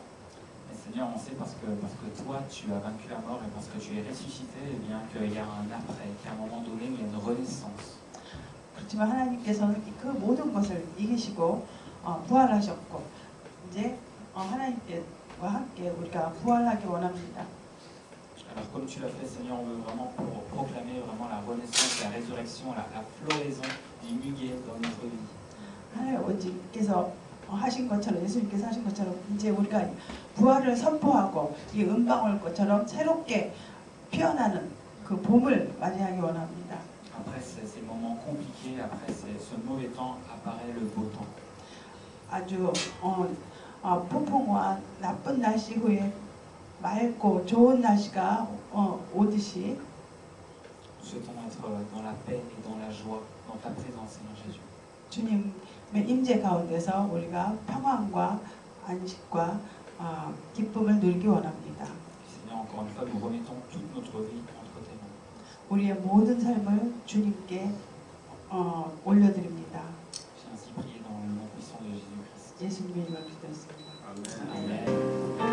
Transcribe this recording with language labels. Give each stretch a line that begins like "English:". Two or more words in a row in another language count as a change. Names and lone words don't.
French: Mais Seigneur, on sait parce que toi, tu as vaincu la mort et parce que tu es ressuscité, eh bien qu'il y a un après, qu'à un moment donné, il y a une renaissance.
Korean: 그렇지만 하나님께서는 그 모든 것을 이기시고 부활하셨고 이제 하나님께와 함께 우리가 부활하기 원합니다.
French: Alors comme tu l'as fait, Seigneur, on veut vraiment proclamer vraiment la renaissance, la résurrection, la floraison du muguet dans notre vie.
Korean: 하나님 아버지께서 하신 것처럼 예수님께서 하신 것처럼 이제 우리가 부활을 선포하고 이 은방울꽃처럼 새롭게 피어나는 그 봄을 맞이하기 원합니다.
French: Après ces moments compliqués, après ce mauvais temps, apparaît le beau temps.
Korean: 아주 폭풍과 나쁜 날씨 후에 맑고 좋은 날씨가 오듯이
French: Nous souhaitons être dans la paix et dans la joie, dans ta présence, Seigneur Jésus.
Korean: 주님의 임재 가운데서 우리가 평안과 안식과 기쁨을 누리기 원합니다.
French: Seigneur, encore une fois, nous remettons toute notre vie entre tes mains.
Korean: 우리의 모든 삶을 주님께 올려드립니다.
French: J'ai ainsi prié dans le nom puissant de Jésus-Christ.
Korean: 예수님의 이름으로 기도했습니다. Amen.